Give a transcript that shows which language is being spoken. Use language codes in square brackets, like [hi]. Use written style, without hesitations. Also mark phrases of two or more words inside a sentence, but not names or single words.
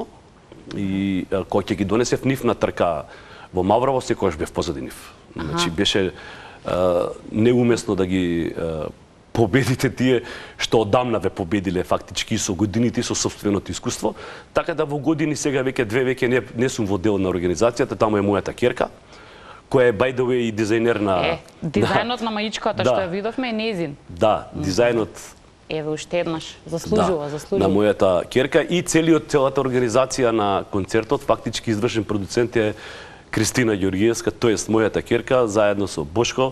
[mk] И кога ќе ги донесев нив на трка во Маврово, секогаш бев позади нив. Значи беше неумесно да ги победите тие што одамна ве победиле фактички со годините и со сопственото искуство. Така да во години сега веќе 2 веќе не сум во дел на организацијата, таму е мојата ќерка, која е [en] by the way [mk] и дизајнер на дизајнот на маичката што ја видовме е незин. Да, дизајнот еве уште еднаш заслужува. На мојата ќерка и целата организација на концертот, фактички извршен продуцент е Кристина Ѓоргиевска, тоест мојата ќерка, заедно со Бошко.